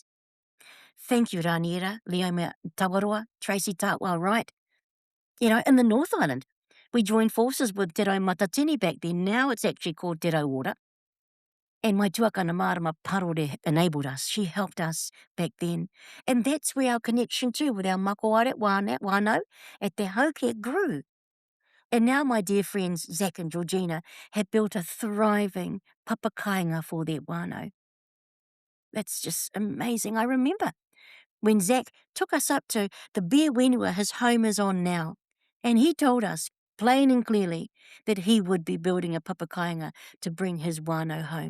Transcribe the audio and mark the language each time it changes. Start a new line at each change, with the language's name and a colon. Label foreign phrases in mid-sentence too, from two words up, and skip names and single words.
English: Thank you, Raniera, Leoma Tawaroa, Tracy Tartwell Wright. In the North Island, we joined forces with Te Rau Matatini back then. Now it's actually called Te Rau Order. And my tuakana Marama Parore enabled us. She helped us back then. And that's where our connection too with our makoare wānau at Te Hauke grew. And now my dear friends Zach and Georgina have built a thriving papakainga for their wānau. That's just amazing. I remember when Zach took us up to the bare whenua his home is on now, and he told us plain and clearly that he would be building a papakainga to bring his wānau home.